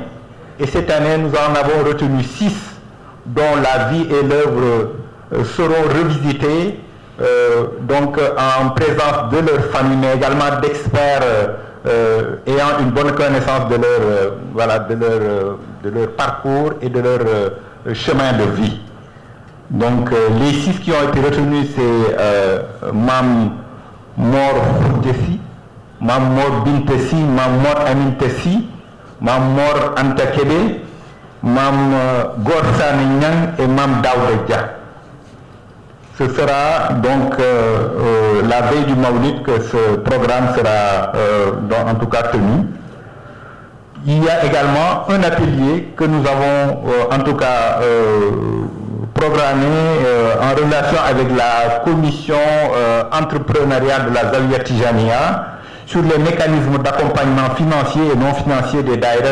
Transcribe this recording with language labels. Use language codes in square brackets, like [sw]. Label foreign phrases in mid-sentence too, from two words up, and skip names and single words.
[fr] Et cette année, nous en avons retenu 6, dont la vie et l'œuvre seront revisitées, donc en présence de leur famille, mais également d'experts ayant une bonne connaissance de leur, voilà, de leur parcours et de leur chemin de vie. Donc les 6 qui ont été retenus, c'est Mam Mor Khoudjessi, Mam Mor Bintessi, Mam Mor Amintessi, Mam Mor Anta Kébé, Mam Gorsane Niang et Mam Daouda Dia. Ce sera donc la veille du Maulid que ce programme sera en tout cas tenu. Il y a également un atelier que nous avons en tout cas programmé en relation avec la commission entrepreneuriale de la Zawiya Tijaniya sur les mécanismes d'accompagnement financier et non financier des daïras.